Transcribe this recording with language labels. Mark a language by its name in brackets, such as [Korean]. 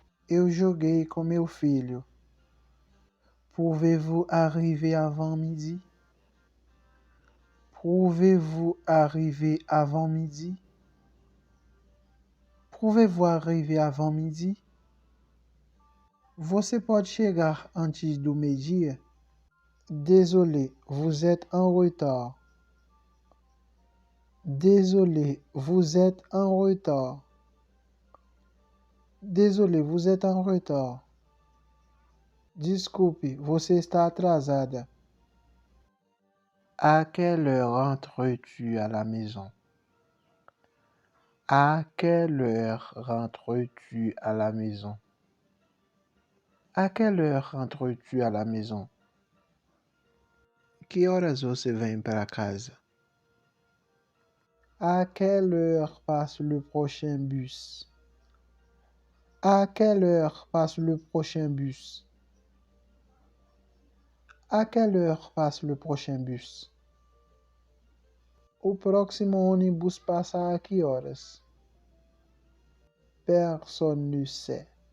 [Portuguese] Eu joguei com meu filho. [French] Pouvez-vous arriver avant midi? Pouvez-vous arriver avant midi? Pouvez-vous arriver avant midi? [Portuguese] Você pode chegar antes do meio-dia? [French] Désolé, vous êtes en retard. Désolé, vous êtes en retard. Désolé, vous êtes en retard. [Portuguese] Desculpe, você está atrasada. [French] À quelle heure rentres-tu à la maison? À quelle heure rentres-tu à la maison? À quelle heure rentres-tu à la maison? [Portuguese] Que horas você vem para casa? [French] À quelle heure passe le prochain bus? À quelle heure passe le prochain bus? À quelle heure passe le prochain bus? [Portuguese] O próximo ônibus passa a que horas? [French] Personne ne sait.